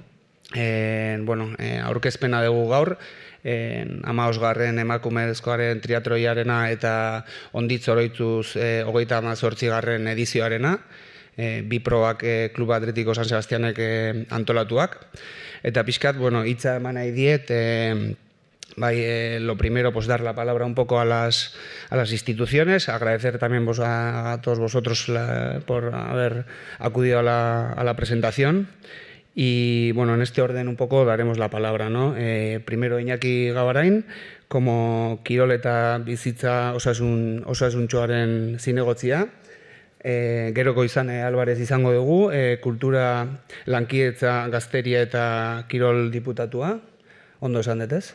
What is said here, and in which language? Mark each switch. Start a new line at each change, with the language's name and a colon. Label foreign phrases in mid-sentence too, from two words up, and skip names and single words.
Basque: Aurkezpena dugu gaur, 15. emakumezkoaren triatroiarena eta Onditz oroitzuz 38. edizioarena, bi probak Klub Atletiko San Sebastianek antolatuak. Eta pixkat, hitza eman nahi diet,
Spanish: lo primero, pues dar la palabra un poco a las instituciones, agradecer también a todos vosotros por haber acudido a la presentación. Y bueno, en este orden un poco daremos la palabra, ¿no?
Basque: Primero Iñaki Gabarain, como kirol eta bizitza osasuntsuaren zinegotzia. Gero Goizane Alvarez izango dugu, kultura lankidetza gazteria eta kirol diputatua. Ondo esan dut ez?